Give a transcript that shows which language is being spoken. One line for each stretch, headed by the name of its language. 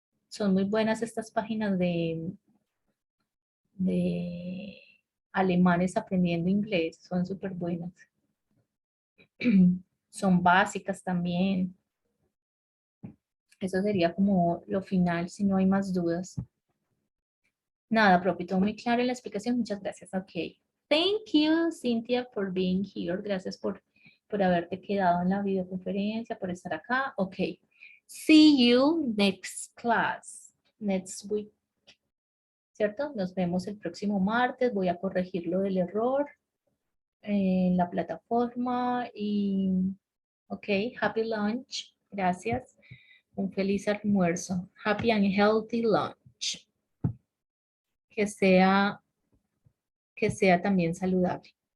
Spanish: Son muy buenas estas páginas de alemanes aprendiendo inglés, son súper buenas. Son básicas también. Eso sería como lo final, si no hay más dudas. Nada, profe, todo muy claro en la explicación. Muchas gracias. Ok.
English: Thank you, Cynthia, for being here.
Spanish: Gracias por haberte quedado en la videoconferencia, por estar acá. Ok.
English: See you next class, next week.
Spanish: ¿Cierto? Nos vemos el próximo martes. Voy a corregir lo del error en la plataforma y, ok,
English: happy lunch.
Spanish: Gracias. Un feliz almuerzo.
English: Happy and healthy lunch.
Spanish: Que sea también saludable.